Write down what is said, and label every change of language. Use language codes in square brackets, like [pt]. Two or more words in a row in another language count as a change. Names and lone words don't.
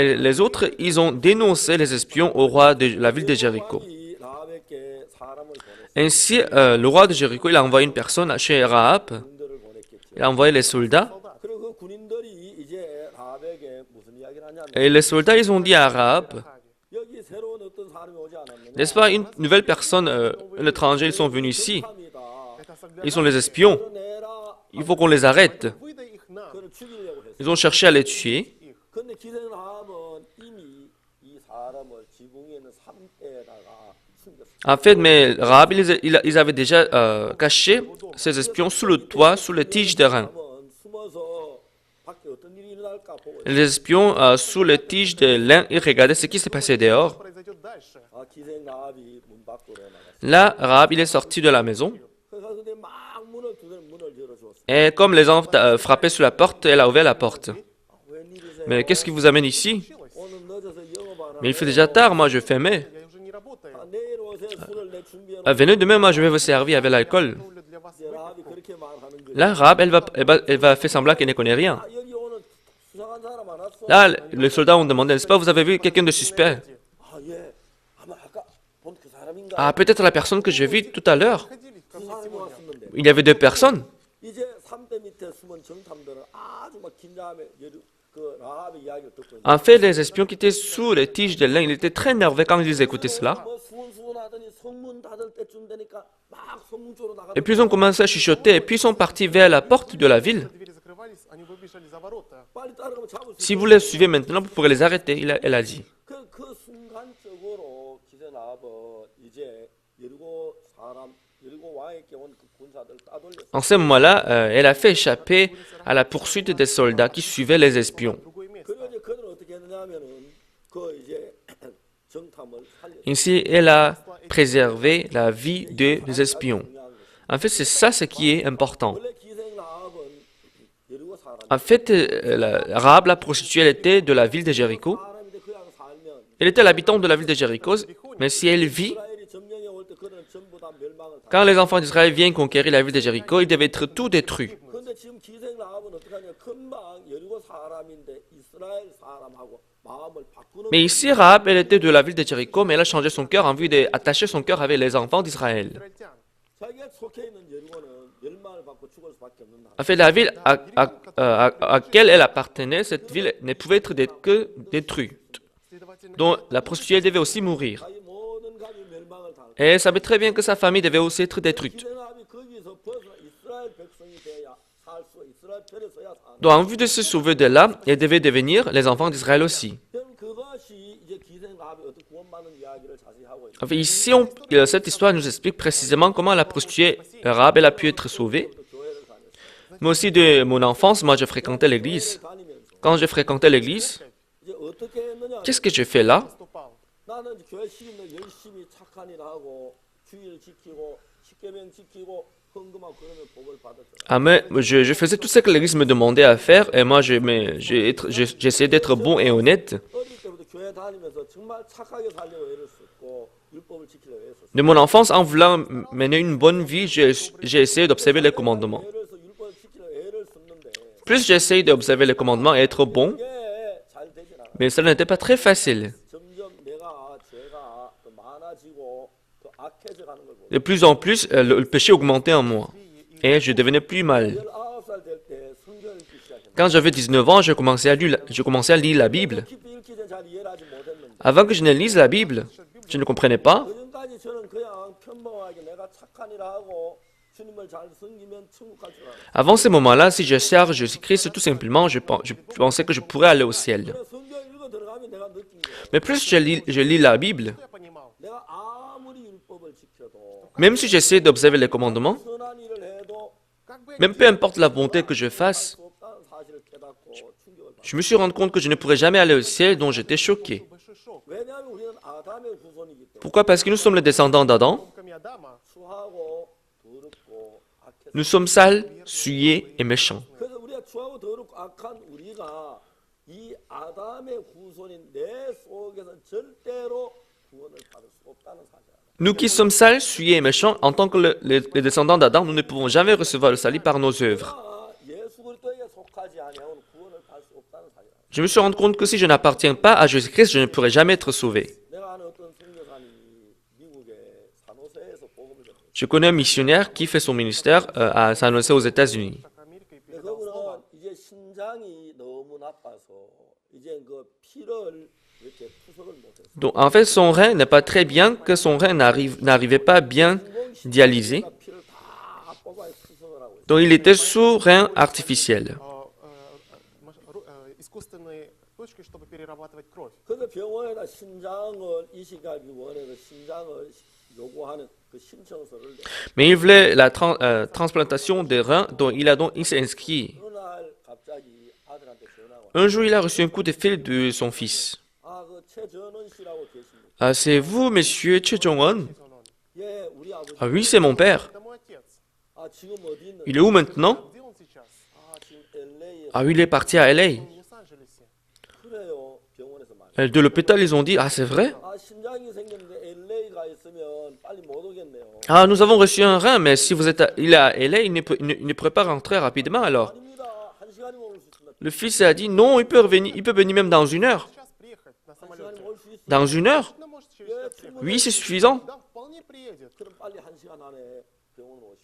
[fr] Et les autres, ils ont dénoncé les espions au roi de la ville de Jéricho. [ko] 왕이 라합에게 사람을 보냈어요. [fr] Ainsi, le roi de Jéricho, il a envoyé une personne chez Rahab. [ko] 군인들을 보냈겠죠. [fr] Il a envoyé les soldats. [ko] 그리고 그 군인들이 이제 라합에게 무슨 이야기를 하냐면 [fr] Et les soldats, ils ont dit à Rahab, [ko] 여기 새로운 어떤 사람이 오지 않았느냐? [fr] N'est-ce pas une nouvelle personne, un étranger, ils sont venus ici. [ko] 정탐이다. [ru] Это [fr] Ils sont [ru] соглядатели. [fr] les espions. [ko] 끌어내라. [fr] Il faut qu'on les arrête. [ru] Выдай их нам. [ko] 그를 죽이려고 했어. [fr] Ils ont cherché à les tuer. [ko] 근데 기생라합은 이미 이 사람을 지붕에 있는 삼대에다가 숨겼어. [fr] En fait, mais Rahab, ils avaient déjà caché ces espions sous le toit, sous les tiges d'airain. [ko] 라합은 숨어서 밖에 어떤 일이 일어날까 보고 [fr] Les espions, sous les tiges de lin, ils regardaient ce qui s'est passé [ru] Что [fr] dehors. [ru] произойдет дальше? [ko] 아, 기생라합이 문 밖으로 나갔어. [fr] Là, Rahab, il est sorti de la maison. [ko] 그래서 근데 막 문을 열어줬어. [fr] Et comme les enfants frappaient sur la porte, elle a ouvert la porte. [ko] 아, 웬일이세요? [fr] Mais qu'est-ce qui vous amène ici? [ko] 오늘 늦어서 영업하라. [fr] Mais il fait déjà tard, moi je fermais. [ru] Я уже не работаю. [ko] 아, 내일 오세요. 술을 내 준비해 [fr] Venez demain, moi je vais vous servir avec l'alcool. [ru] Готовлю для вас [ko] 이제 라합이 [ru] выпивку. [ko] 그렇게 말하는 거예요. [fr] Là, Rahab, elle va faire semblant qu'elle ne connaît rien. [ko] 아, 여기 오늘 수상한 사람 안 왔어? [fr] Là, les soldats ont demandé, n'est-ce pas, vous avez vu quelqu'un de suspect? [ko] 아, 예. 아마 아까 본 그 사람인가? [fr] Ah, peut-être la personne que j'ai vue tout à l'heure. [ru] Ходили ко [ko] 그 [ru] мне [ko] 사람이 [ru] сегодня. [ko] 왔었는데. [fr] Il y avait deux personnes. [ko] 이제 삼대 밑에 숨은 정탐들은 아주 막 긴장하며 그 라합의 이야기를 듣고 있는 [fr] En fait, les espions qui étaient sous les tiges de lin, ils étaient très nerveux quand ils écoutaient cela. [ko] 뭐 수훈수훈하더니 성문 닫을 때쯤 되니까 막 성문 쪽으로 나가. [fr] Et puis ils ont commencé à chuchoter, et puis ils sont partis vers la porte de la ville. [ru] Двери закрывались, они выбежали за ворота. [ko] 빨리 따라가면 잡을 수 [fr] Si vous les suivez maintenant, vous pourrez les arrêter, elle a dit. [ko] 그 순간적으로 기세 나합은 이제 여리고 왕에게 온 그 군사들 따돌렸어. [fr] En ce moment-là, elle a fait échapper à la poursuite des soldats qui suivaient les espions. [ru] Другое место. [ko] 그리고 이제 그들은 어떻게 했느냐면은 그 이제 정탐을 살렸어. [fr] Ainsi, elle a préservé la vie des espions. En fait, c'est ça ce qui est important. [ko] 원래 기생 라합은 여리고 사람. [fr] En fait, Rahab, la prostituée, elle était de la ville de Jéricho. [ko] 사람인데 그냥 살면 [fr] Elle était l'habitant de la ville de Jéricho, mais si elle vit, [ko] 이스라엘이 점령해 올 때 그들은 전부 다 멸망을 당. [fr] quand les enfants d'Israël viennent conquérir la ville de Jéricho, ils devaient être tout détruits. [ko] 그런데 지금 기생 라합은 어떻게 하냐? 금방 여리고 사람인데 이스라엘 사람하고 마음을 바꾸는. [fr] Mais ici, Rahab, elle était de la ville de Jéricho, mais elle a changé son cœur en vue d'attacher son cœur avec les enfants d'Israël. [ru] Израильтян. [ko] 자기가 속해 있는 여리고는 멸망을 받고 죽을 수밖에 없는 나라. [fr] En fait, la ville à laquelle elle appartenait, cette ville ne pouvait être que détruite. [ru] Следовательно, [fr] Donc, la prostituée devait aussi mourir. [ko] 자기 모든 가족이 멸망을 당할. [fr] Et elle savait très bien que sa famille devait aussi être détruite. [ko] 기생 라합이 거기서 벗어나 이스라엘 백성이 돼야 살 수, 이스라엘 편에 서야 사는. [fr] Donc, en vue de se sauver de là, elle devait devenir les enfants d'Israël aussi. [ko] 그럼 그것이 이제 기생 라합이 어떻게 구원받는 이야기를 자세히 하고 있는. [fr] En fait, ici, cette histoire nous explique précisément comment la prostituée Rahab elle a pu être sauvée. [ko] 교회를 다녔어. [fr] Mais aussi de mon enfance, moi, je fréquentais l'église. [ko] 다니면서 [fr] Quand je fréquentais l'église, [ko] 이제 어떻게 했느냐? [fr] qu'est-ce que je fais là? [ru] поступал. [ko] 나는 이제 교회 시민들 열심히 착한 일 하고 주일 지키고 십계명 지키고 헌금하고 그러면 복을 받았잖아. [fr] Ah, mais je faisais tout ce que l'église me demandait à faire, et moi, j'essayais d'être bon et honnête. [ko] 어릴 때부터 교회 다니면서 정말 착하게 살려고 애를 썼고 율법을 지키려고 애썼어. [fr] De mon enfance, en voulant mener une bonne vie, j'ai essayé d'observer les commandements. [ko] 예를 들어서 율법을 지키려고 애를 썼는데 [fr] Plus j'essaye d'observer les commandements et être bon, [ko] 이게 잘 되진 않아. [fr] mais ça n'était pas très facile. [ko] 점점 죄가 더 많아지고 더 악해져 가는 걸 보고. [fr] De plus en plus, le péché augmentait en moi, et je devenais plus mal. [ko] 19살 될 때 성경을 읽기 시작했는데 [fr] Quand j'avais 19 ans, je commençais à lire la Bible. [ko] 깊이 읽기 전에 잘 이해를 하지 못했는데 [fr] Avant que je ne lise la Bible, je ne comprenais pas. [ko] 그전까지 저는 그냥 평범하게 내가 착한 일 하고 주님을 잘 섬기면 천국 갈 줄 알았어요. [fr] Avant ces moments-là, si je sers Jésus-Christ, tout simplement, je pensais que je pourrais aller au ciel. [ko] 그래서 성경 읽어 들어가면 내가 느낀 게 [fr] Mais plus je lis la Bible, [ru] Что я понимал? [ko] 내가 아무리 율법을 지켜도 [fr] même si j'essaie d'observer les commandements, [ko] 선한 일을 해도 [ru] Как бы я [fr] même peu importe la bonté que je fasse, [ko] 수 없다는 사실을 깨닫고 충격을 받았어요. [fr] je me suis rendu compte que je ne pourrais jamais aller au ciel, donc j'étais choqué. [ru] большой шок. [ko] 왜냐하면 우리는 아담의 후손이기 때문에 [fr] Pourquoi? Parce que nous sommes les descendants d'Adam, [ru] Потомками Адама. [ko] 추하고 더럽고 악해서 [fr] nous sommes sales, souillés et méchants. [ko] 그래서 우리가 추하고 더럽고 악한 우리가 이 아담의 후손인 내 속에서 절대로 구원을 받을 수 없다는 사실. [fr] Nous qui sommes sales, souillés et méchants, en tant que les descendants d'Adam, nous ne pouvons jamais recevoir le salut par nos œuvres. [ko] 예수 그리스도에게 속하지 아니하고는 구원을 받을 수 없다는 사실. [fr] Je me suis rendu compte que si je n'appartiens pas à Jésus-Christ, je ne pourrai jamais être sauvé. [ko] 내가 아는 어떤 선교사님이 미국의 산호세에서 복음을 전했어요. [fr] Je connais un missionnaire qui fait son ministère à San Jose aux États-Unis. [ru] Так Америка и [ko] 근데 [ru] передал слово. [ko] 그분은 이제 신장이 너무 나빠서 이제 그 피를 이렇게 투석을 못해서 [fr] Donc, en fait, son rein n'est pas très bien, que son rein n'arrivait pas bien dialysé. [ko] 피를 다 뽑아서 투석을 하고 있어요. [fr] Donc, il était sous rein artificiel. [ru] Искусственные точки, чтобы перерабатывать кровь. [ko] 그래서 병원에다 신장을 이식하기 원해서 신장을 요구하는 그 신청서를 내. [fr] Mais il voulait la transplantation des reins, donc il s'est inscrit. [ko] 어느 날 갑자기 아들한테 전화가 와. [fr] Un jour, il a reçu un coup de fil de son fils. [ko] 그 최전원 씨라고 계십니까? [fr] Ah, c'est vous, monsieur Choi Jong-un? [ko] 예, 우리 아버지. [fr] Ah oui, c'est mon père. [ru] Это мой отец. [ko] 지금 어디 있는? [fr] Il est où maintenant? [ru] Где он сейчас? [ko] 지금 LA에. [fr] Ah oui, il est parti à LA. [ru] В Лос-Анджелесе. [ko] 그래요. 병원에서 말. [fr] De l'hôpital, ils ont dit, ah, c'est vrai? [ko] 신장이 생겼는데 LA 가 있으면 빨리 못 오겠네요. [fr] Ah, nous avons reçu un rein, mais si vous êtes il est à LA, il ne pourrait pas rentrer rapidement alors. [ko] 아닙니다. 한 시간이면 올 수 있습니다. [fr] Le fils a dit, non, il peut venir même dans 1 heure. [ru] Сейчас приехать на [ko] 한 [ru] самолете. [ko] 시간이면 올 수 있어요. [fr] Dans 1 heure? [ru] Ну, может, через час приехать. [fr] Oui, c'est suffisant. [ru] Да, вполне приедет. [ko] 그럼 빨리 한 시간 안에 병원 오시죠.